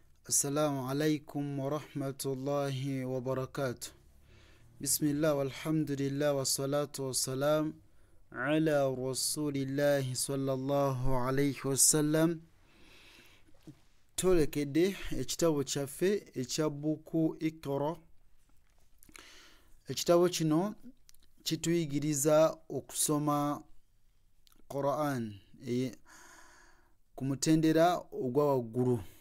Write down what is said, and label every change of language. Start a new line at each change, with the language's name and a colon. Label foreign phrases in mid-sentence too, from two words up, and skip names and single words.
Arabic: السلام عليكم ورحمة الله وبركاته. بسم الله والحمد لله والصلاة والسلام على رسول الله صلى الله عليه وسلم.
Ganda: Tulekedde ekitabo kyaffe ekyabuku Iqra. Ekitabo kino kituyigiriza okusoma Quran ku mutendera ogwa waggulu.